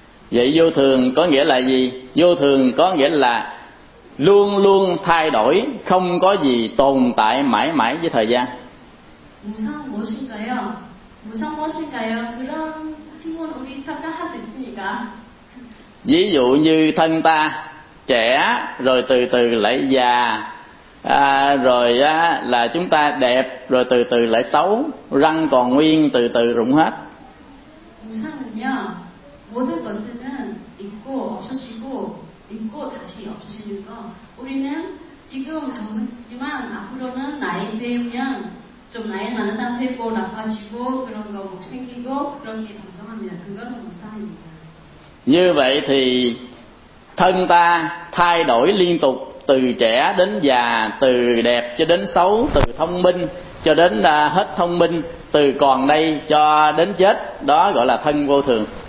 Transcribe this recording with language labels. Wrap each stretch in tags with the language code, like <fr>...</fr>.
<vi>Vậy vô thường có nghĩa là gì? Vô thường có nghĩa là luôn luôn thay đổi, không có gì tồn tại mãi mãi với thời gian.</vi> <ko>무상 무엇인가요? 무상 무엇인가요? 그런 질문 우리 답장할 수 있습니까?</ko> <vi>Ví dụ như thân ta trẻ rồi từ từ lại già, rồi là chúng ta đẹp rồi từ từ lại xấu, răng còn nguyên từ từ rụng hết.</vi> <ko>무상은요, 모든 것은 있고 없어지고 있고 다시 없어지는 거. 우리는 지금 젊지만 앞으로는 나이 되면 좀 나이 많은 상태고 나빠지고 그런 거 못 생기고 그런 게 당당합니다. 그거는 무상입니다.</ko> <vi>Như vậy thì thân ta thay đổi liên tục từ trẻ đến già, từ đẹp cho đến xấu, từ thông minh cho đến hết thông minh, từ còn đây cho đến chết, đó gọi là thân vô thường.</vi>